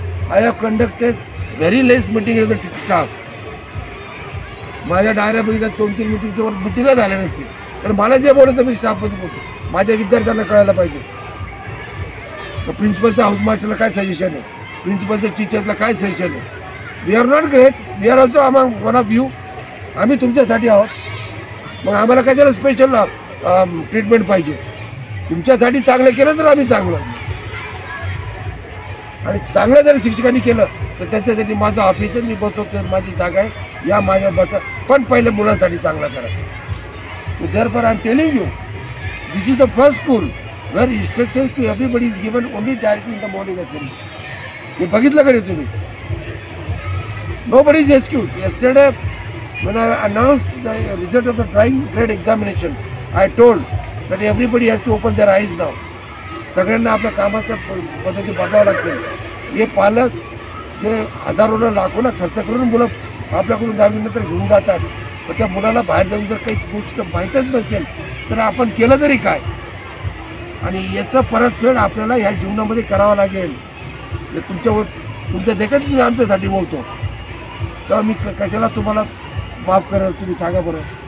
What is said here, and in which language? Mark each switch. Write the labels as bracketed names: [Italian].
[English] I have conducted very less meeting as the staff. [Marathi] माझ्या डायऱ्या बघितल्या 2-3 मीटिंगच्यावर मिटिंगच झाल्या नसतील. तर मला जे बोलायचं मी स्टाफमध्ये बोलतो. माझ्या विद्यार्थ्यांना कळायला पाहिजे तर प्रिन्सिपलचं हाऊस मास्टरला काय सजेशन आहे, प्रिन्सिपलच्या टीचर्सला काय सजेशन आहे. [English] We are not great, we are also among one of you. [Marathi] आम्ही तुमच्यासाठी आहोत. मग आम्हाला कशाला स्पेशल ट्रीटमेंट पाहिजे. तुमच्यासाठी चांगलं केलं तर आम्ही चांगलं, आणि चांगलं जर शिक्षकांनी केलं तर त्याच्यासाठी माझं ऑफिस मी बसवतो, माझी जागा आहे, या माझ्या बसा. पण पहिले मुलांसाठी चांगलं करा. [English] So therefore I am telling you, this is the first school where instructions to everybody is given only directly in the morning assembly. [Marathi] हे बघितलं का रे तुम्ही? [English] Nobody is excused. Yesterday when I announced the result of the trying grade examination, I told that everybody has to open their eyes now. [Marathi] सगळ्यांना आपल्या कामाच्या पद्धती बघावं लागते. हे पालक जे हजारोला लाखोला खर्च करून मुलं आपल्याकडून 10वी नंतर घेऊन जातात, तर त्या मुलाला बाहेर जाऊन जर काही गोष्ट माहीतच नसेल तर आपण केलं तरी काय. आणि याचं परतफेड आपल्याला ह्या जीवनामध्ये करावं लागेल. तुमच्या देखत मी आमच्यासाठी बोलतो तेव्हा मी कशाला तुम्हाला माफ करेल. तुम्ही सांगा बरं.